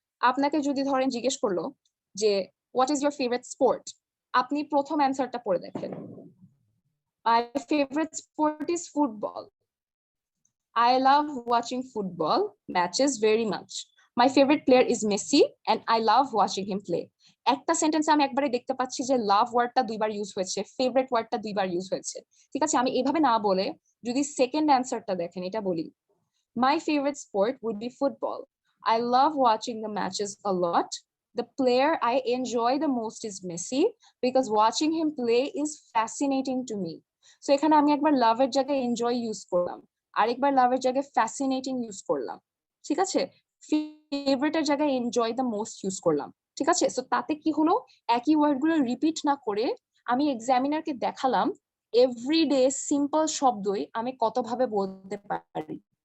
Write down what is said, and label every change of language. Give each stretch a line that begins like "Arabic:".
Bangla: আপনাকে যদি ধরেন জিজ্ঞেস করলো যে
English: what is your favourite sport,
Bangla: আপনি প্রথম অ্যান্সারটা পড়ে দেখেন,
English: My favourite sport is football, I love watching football matches very much. My favorite player is Messi and I love watching him play.
Bangla: একটা সেন্টেন্সে আমি একবারে দেখতে পাচ্ছি যে লাভ ওয়ার্ডটা দুইবার ইউজ হয়েছে, ফেভারিট ওয়ার্ডটা দুইবার ইউজ হয়েছে। ঠিক আছে, আমি এভাবে না বলে যদি সেকেন্ড অ্যান্সারটা দেখেন, এটা বলি,
English: my favorite sport would be football. I love watching the matches a lot. The player I enjoy the most is Messi because watching him play is fascinating to me.
Bangla: So এখানে আমি একবার লাভের জায়গায় enjoy use করলাম, আরেকবার লাভের জায়গায় fascinating use করলাম। ঠিক আছে, ফেভারিটের জায়গায় এনজয় দ্য মোস্ট ইউজ করলাম। ঠিক আছে, সো তাতে কি হলো, একই ওয়ার্ড গুলো রিপিট না করে আমি এক্সামিনারকে দেখালাম এভরিডে সিম্পল শব্দই আমি কতভাবে বলতে পারি।